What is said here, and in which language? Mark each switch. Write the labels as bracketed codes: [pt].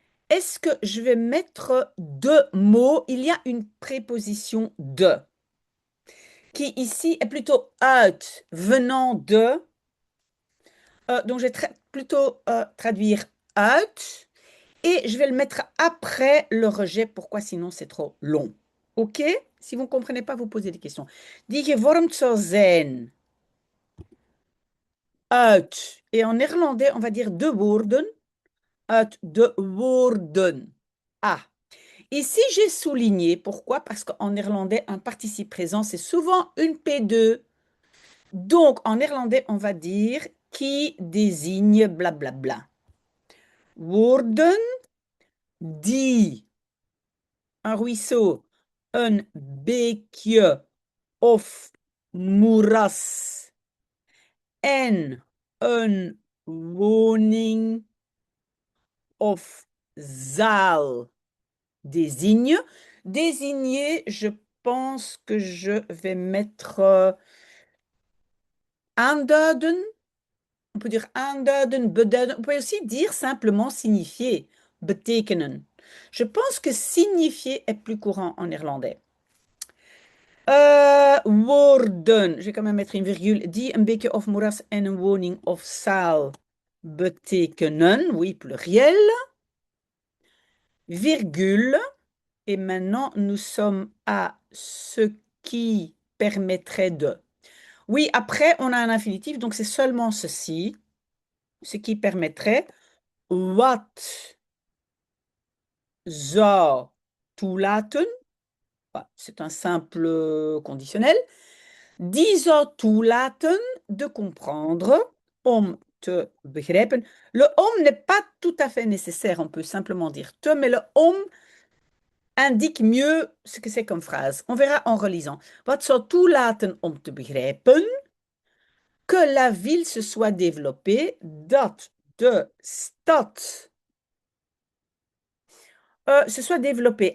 [fr] Est-ce que je vais mettre deux mots? Il y a une préposition de qui ici est plutôt uit, venant de. Donc, je vais plutôt traduire uit. Et je vais le mettre après le rejet. Pourquoi? Sinon, c'est trop long. OK? Si vous ne comprenez pas, vous posez des questions. [nl] Die gevormd zou zijn uit. [fr] Et en néerlandais, on va dire [nl] de woorden. Uit de woorden. [fr] Ah. Ici, j'ai souligné. Pourquoi? Parce qu'en néerlandais, un participe présent, c'est souvent une P2. Donc, en néerlandais, on va dire qui désigne blablabla. [nl] Woorden die [fr] un ruisseau, [nl] een beekje of moeras en een woning of zaal [fr] désigne. Désigner, je pense que je vais mettre aanduiden. On peut dire aanduiden, beduiden. On peut aussi dire simplement signifier, betekenen. Je pense que signifier est plus courant en néerlandais. Woorden. Je vais quand même mettre une virgule. [nl] Die een beekje of moeras en een woning of zaal betekenen. [fr] Oui, pluriel. Virgule. Et maintenant, nous sommes à ce qui permettrait de. Oui, après, on a un infinitif, donc c'est seulement ceci. Ce qui permettrait. [nl] Wat zou toelaten. [fr] C'est un simple conditionnel. [nl] Die zou toelaten [fr] de comprendre, [nl] om te begrijpen. [fr] Le om n'est pas tout à fait nécessaire, on peut simplement dire te, mais le om indique mieux ce que c'est comme phrase. On verra en relisant. [nl] Wat zou toelaten om te begrijpen? [fr] que la ville se soit développée, [nl] dat de stad [fr] se soit développée.